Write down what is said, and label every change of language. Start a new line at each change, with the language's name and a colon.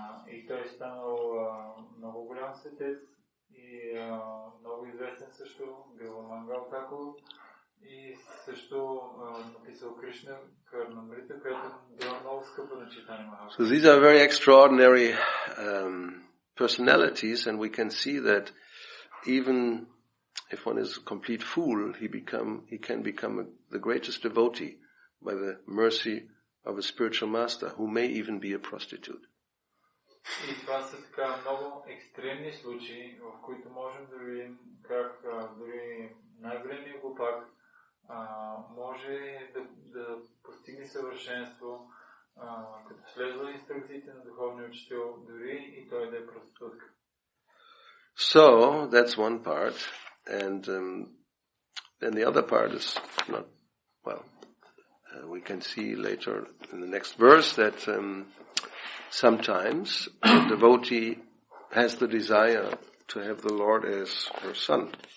Bulgarian: И той станал много голям светец и много известен също, Билва Мангал Такур, и също написал Кришна Карнамрита, която била много скъпа на Чайтanya Mahaprabhu.
English: So these are very extraordinary personalities, and we can see that even if one is a complete fool, he can become the greatest devotee by the mercy of a spiritual master, who may even be a prostitute.
Bulgarian: И това са така много екстремни случаи, в които можем да видим как дори най-големият глупак може да постигне съвършенство, като следва инструкциите на духовния учител, дори и той да е проститутка.
English: So, that's one part. And then the other part is not, well, we can see later in the next verse that sometimes a devotee has the desire to have the Lord as her son.